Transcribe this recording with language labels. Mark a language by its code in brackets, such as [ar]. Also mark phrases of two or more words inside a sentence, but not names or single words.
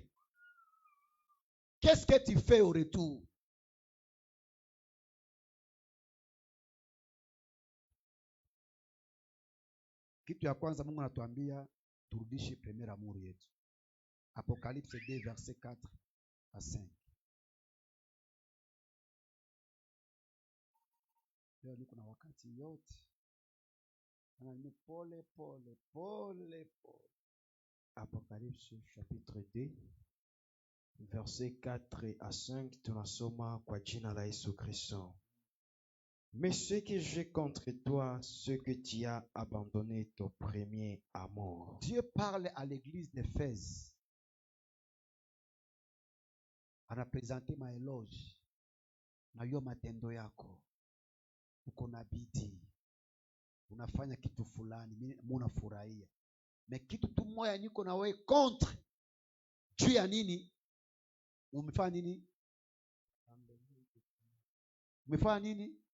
[fr] Qu'est-ce que tu fais au retour? [sw] Kitu ya kwanza Mungu anatuambia turudishe premier amour yetu. [fr] Apocalypse 2 verset 4 à 5. [sw] Leo niko na wakati yote. Ni pole. [fr] Apocalypse chapitre 2 verset 4 à 5, [sw] tunasoma kwa jina la Yesu Kristo. [fr] Mais ce que j'ai contre toi, c'est que tu as abandonné ton premier amour. Dieu parle à l'église d'Éphèse. On a présenté ma éloge. [sw] Na yo matendo yako. Uko na bidii. Unafanya kitu fulani, mimi unafurahia. Mais kitu tu moya niko na wewe contre. Juu ya nini? Umefanya nini? Umefanya nini?